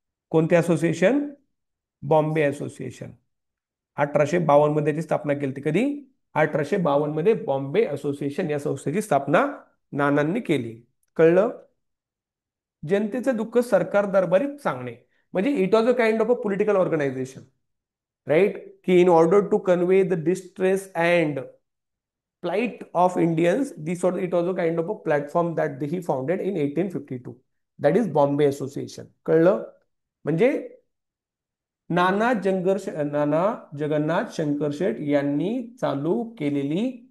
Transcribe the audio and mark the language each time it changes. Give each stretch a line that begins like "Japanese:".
Marathi: कोणते association? Bombay association. 1852 मध्ये त्याची स्थापना केली होती. कधी? 1852 मध्ये बॉम्बे असोसिएशन या संस्थेची स्थापना नानांनी केली. कळलं? जनतेचं दुःख सरकार दरबारी सांगणे, म्हणजे
English: It was a kind of a political organization, right?
Marathi: की
English: In order to convey the distress and plight of Indians, it was a kind of a platform that he founded in 1852. That is Bombay Association.
Marathi: कळलं? म्हणजे नाना जगन्नाथ शंकरशेठ यांनी चालू केलेली.